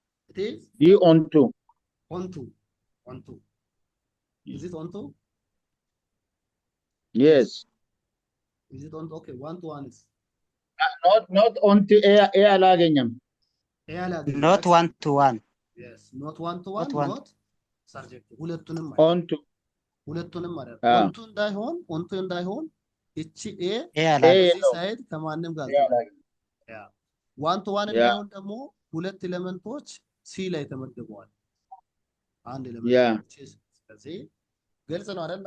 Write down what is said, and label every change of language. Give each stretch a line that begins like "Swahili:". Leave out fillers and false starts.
English: it is ዲ ኦንቱ is it onto? yes. Is it onto? Okay, one to one is not onto
Amharic: ኤ አላገኘም።
English: not 1 to 1. yes, not one to one, not subjective ሁለቱንም ኦንቱ
Amharic: ማለት ኦንቱ እንዳይሆን እቺ ኤ ሳይድ ከማንም ጋር ያ ዋን ቱ ዋን እንዳይሆን ደግሞ ሁለት ኤሌመንቶች ሲ ላይ ተመድበዋል። አንድ ኤሌመንት ስለዚህ ግልጽ ነው አይደል?